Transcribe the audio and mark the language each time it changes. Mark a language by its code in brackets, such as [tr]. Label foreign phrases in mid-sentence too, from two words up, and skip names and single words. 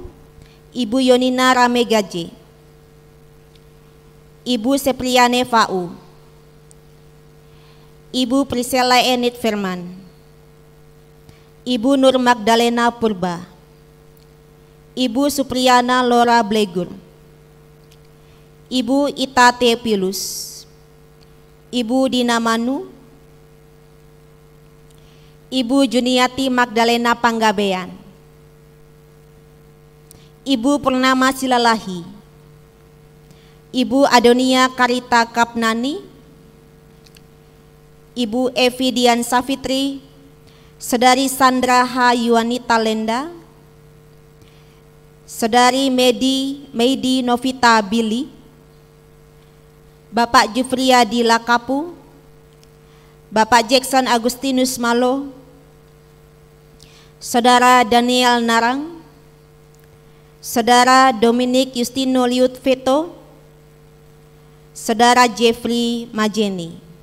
[id] Ibu Yonina Ramegaje, Ibu Sepriane Fau, Ibu Priscilla Enid Firman, Ibu Nur Magdalena Purba, Ibu Supriyana Lora Blegur, Ibu Ita Tepilus, Ibu Dina Manu, Ibu Juniati Magdalena Panggabean, Ibu Purnama Silalahi, Ibu Adonia Karita Kapnani, Ibu Evi Dian Safitri, Saudari Sandra H. Yuanita Lenda, Saudari Meidi Novita Billy, Bapak Jufriyadi Lakapu, Bapak Jackson Agustinus Malo, Saudara Daniel Narang, Saudara Dominic Justino Liut Veto, Saudara Jeffrey Majeni.